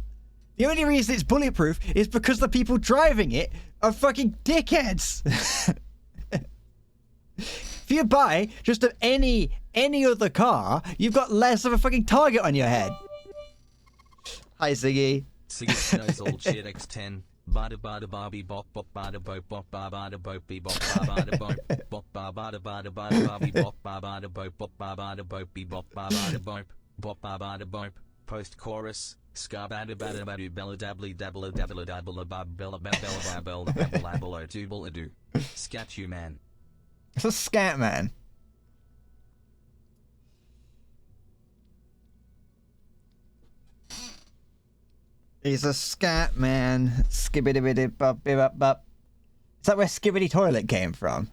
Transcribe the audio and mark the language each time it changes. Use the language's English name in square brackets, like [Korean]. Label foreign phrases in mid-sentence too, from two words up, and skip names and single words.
[English] The only reason it's bulletproof is because the people driving it are fucking dickheads. If you buy just any other car, you've got less of a fucking target on your head. Hi, Ziggy. Ziggy knows all shit X10. Bada bada barbie bop bop bada bop bop bada bop be bop bada bop bop bada bada bada barbie bop bada bop bop bada bop be bop bada bop bop bada bop. Post chorus. Ska bada bada bada bella dabbly dabbla dabbla dabbla bab bella bella bella bella bella dooble do. Scat you man. It's a scat man. He's a scat man. Skibbity bitty bop bop bop. Is that where Skibbity Toilet came from?